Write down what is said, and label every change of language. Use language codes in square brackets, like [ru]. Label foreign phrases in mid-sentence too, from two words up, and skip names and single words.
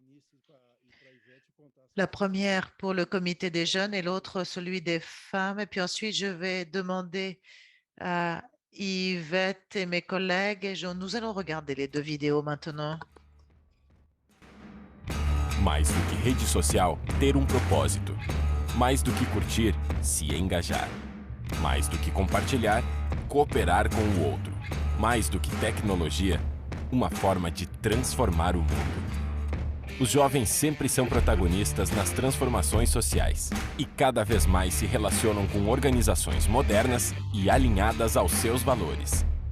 [fr] La première pour le comité des jeunes et l'autre celui des femmes. Et puis ensuite, je vais demander à Yvette et mes collègues et nous allons regarder les deux vidéos maintenant. [pt] Mais do que rede social, ter propósito. Mais do que curtir, se engajar. Mais do que compartilhar, cooperar com o outro. Mais do que tecnologia, uma forma de transformar o mundo. Os jovens sempre são protagonistas nas transformações sociais e cada vez mais se relacionam com organizações modernas e alinhadas aos seus valores.